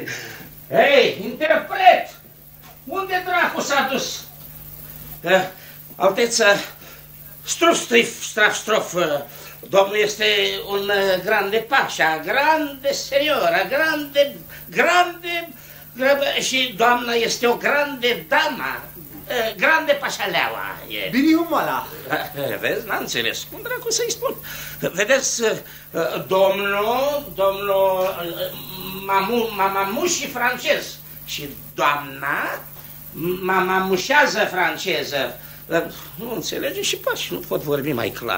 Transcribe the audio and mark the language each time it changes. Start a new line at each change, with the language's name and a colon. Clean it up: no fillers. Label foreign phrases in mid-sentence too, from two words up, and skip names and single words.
Romanian: Hei, interpret! Unde dracu s-a dus? Alteță, straf, domnul este un grande pașa,
Italian: grande seniora,
Romanian: grande, și doamna este o
Italian: grande dama,
Romanian: grande pașaleaua. Biriumala. Vezi, n-am înțeles. Cum dracu să-i spun? Vedeți, domnul mamamuși francez și doamna mamamușează franceză. Nu înțelege și pași, nu pot vorbi mai clar.